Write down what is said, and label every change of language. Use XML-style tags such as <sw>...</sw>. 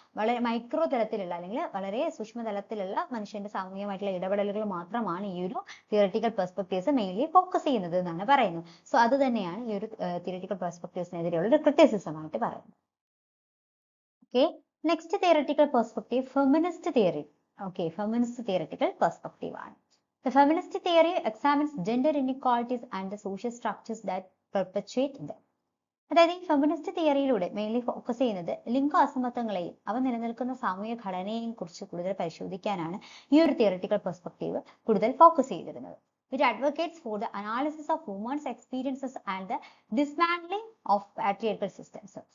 <ml>വളരെ മൈക്രോ തലത്തിലുള്ള അല്ലെങ്കിൽ വളരെ സൂക്ഷ്മ തലത്തിലുള്ള മനുഷ്യന്റെ സാമൂഹികമായിട്ടുള്ള ഇടപെടലുകൾ മാത്രമാണ് ഈ ഒരു തിയററ്റിക്കൽ പെർസ്പെക്റ്റീവ്സ് മെയിൻലി ഫോക്കസ് ചെയ്യുന്നത് എന്നാണ് പറയുന്നത്. സോ അത് തന്നെയാണ് ഈ ഒരു തിയററ്റിക്കൽ പെർസ്പെക്റ്റീവ്സിനെതിരെയുള്ള ഒരു ക്രിറ്റിസിസം ആയിട്ട് പറയുന്നത്. Okay, next theoretical perspective feminist theory. Okay, feminist theoretical perspective ആണ്.</ml> <en>The feminist theory examines gender inequalities and the social structures that perpetuate them.</en> <ml>അതായത് ഈ ഫെമിനിസ്റ്റ് തിയറിയിലൂടെ മെയിൻലി ഫോക്കസ് ചെയ്യുന്നത് ലിംഗ അസമത്വങ്ങളെയും അവ നിലനിൽക്കുന്ന സാമൂഹിക ഘടനയെയും കുറിച്ച് കൂടുതൽ പരിശോധിക്കാനാണ് ഈ ഒരു തിയററ്റിക്കൽ പെർസ്പെക്റ്റീവ് കൂടുതൽ ഫോക്കസ് ചെയ്തിരുന്നത്.</ml> <en>It advocates for the analysis of women's experiences and the dismantling of patriarchal systems.</en>